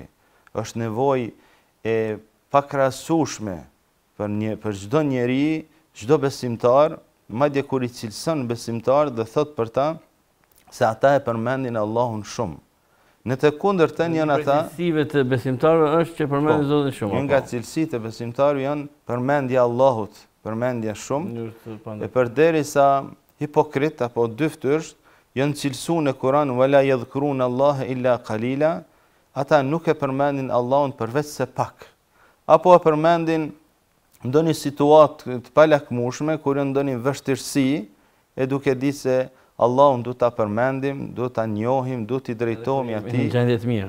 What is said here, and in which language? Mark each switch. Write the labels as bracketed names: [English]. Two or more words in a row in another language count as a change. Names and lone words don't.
[Albanian] Është nevojë e pakrahasueshme për çdo njeri, çdo besimtar, madje kur i cilëson besimtar dhe thot për ta se ata e përmendin Allahun shumë. Në të kundërtën janë ata. Cilësive të besimtarëve është që përmendin Zotin shumë. Një nga cilësitë e besimtarëve janë përmendja e Allahut, përmendja shumë. E përderisa hipokrit apo dyftyrsh janë cilësuar në Kur'an [Arabic] ولا يذكرون الله إلا قليلا, [Albanian] ata nuk e përmendin Allahun përveç se pak. Apo e përmendin ndonjë situatë të palakmueshme kur janë ndonjë vështirësi, e duke ditë se Allahun duhet ta përmendim, duhet ta njohim, duhet t'i drejtohemi atij.